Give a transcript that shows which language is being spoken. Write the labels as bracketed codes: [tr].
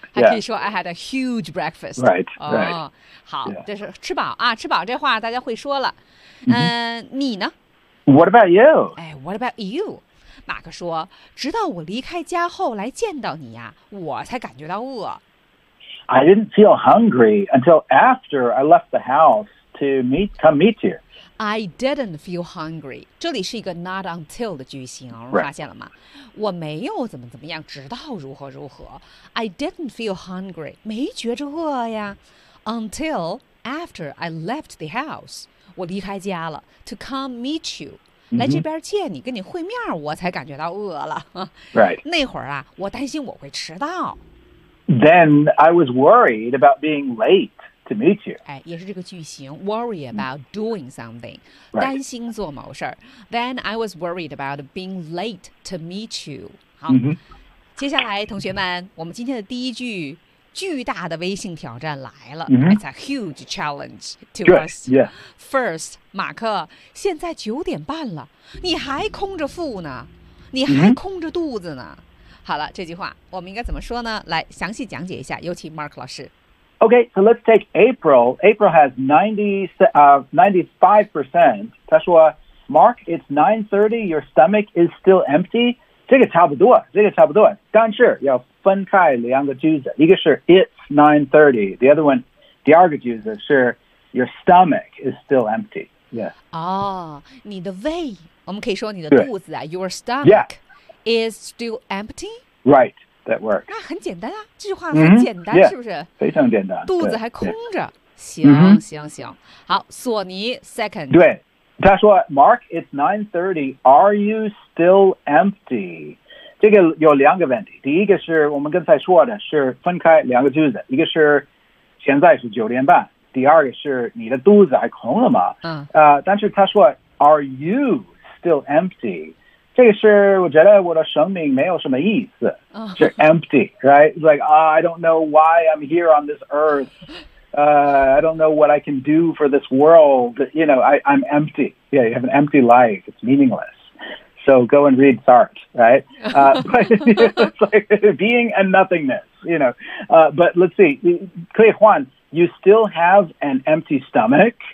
[zh] 还可以说 [en] I had a huge breakfast. Right,、哦、 right. 好、yeah. [zh] 这是吃饱啊，吃饱这话大家会说了。你呢？ [en] What about you? 哎 what about you? [zh] 马克说直到我离开家后来见到你呀、啊、我才感觉到饿。 [en] I didn't feel hungry until after I left the house to come meet you. I didn't feel hungry. [zh] 这里是一个 [en] not until [zh] 的句型、 [en] 哦 right. [zh] 发现了吗？我没有怎么怎么样直到如何如何。 [en] I didn't feel hungry. [zh] 没觉着饿呀。 [en] Until after I left the house. [zh] 我离开家了。 [en] To come meet you.、 Mm-hmm. [zh] 来这边见你跟你会面我才感觉到饿了。 [en] Right. [zh] 那会儿啊我担心我会迟到。 [en] Then I was worried about being late. To meet you. [zh] 哎，也是这个句型 [en] worry about doing something、 right. [zh] 担心做某事 [en] Then I was worried about being late to meet you. 好、 mm-hmm. [zh] 接下来同学们我们今天的第一句巨大的微信挑战来了、 mm-hmm. [en] It's a huge challenge to、 Good. us、 yeah. [zh] First, 马克现在九点半了你还空着腹呢你还空着肚子呢、 mm-hmm. 好了这句话我们应该怎么说呢来详细讲解一下有请 Mark 老师 [en] Okay, so let's take April. April has 95%. [zh] 他说 [en] Mark, it's 9:30. Your stomach is still empty. [zh] 这个差不多，这个差不多。但是要分开两个句子，一个是 [en] it's 9:30. The other one, [zh] 第二个句子是 [en] your stomach is still empty. Yeah. [zh] 哦，你的胃，我们可以说你的肚子啊 ， [en] your stomach、 yeah. is still empty. Right. That works. [zh] 那很简单啊，这句话很简单， mm-hmm. 是不是？ Yeah, 非常简单。肚子还空着。 [en] Yeah. [zh] 行、mm-hmm. 行行，好，索尼 second。对，他说 [en] ，Mark, it's 9:30. Are you still empty? [zh] 这个有两个问题。第一个是我们刚才说的是分开两个句子，一个是现在是九点半，第二个是你的肚子还空了吗？嗯。但是他说 [en] ，Are you still empty? [zh] 这个是我觉得我的生命没有什么意思、 oh. [en] 是 empty, right? It's like,、oh, I don't know why I'm here on this earth.、I don't know what I can do for this world. You know, I'm empty. Yeah, you have an empty life. It's meaningless. So go and read Sartre, right? but, you know, it's like being and nothingness, you know.、but let's see. [zh] 可以换 [en] you still have an empty stomach.